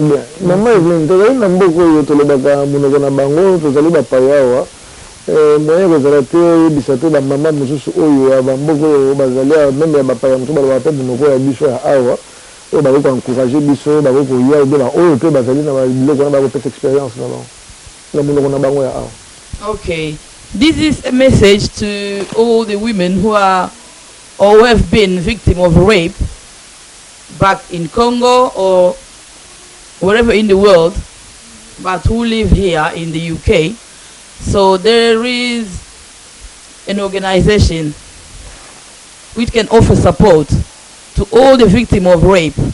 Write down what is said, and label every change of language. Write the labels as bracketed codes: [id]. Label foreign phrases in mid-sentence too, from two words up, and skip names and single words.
[ln] maman Evelyne tozali na mboko oyo tolobaka monoko na bango tozali bapaya awa moyen kozala te oyebisa te bamama mosusu oyo ya bamboko oyo bazali meme ya bapaya mosusu balobaka te monoko ya biso ya awa oyo bakoki koencourage biso bakoki koya ebe oyo mpe bazali na biloko wana bakopesa expérience na bango na monoko na bango ya awa. [en] Okay, this is a message to all the women who are or who have been victim of rape back in Congo or wherever in the world, but who live here in the UK. So there is an organization which can offer support to all the victims of rape.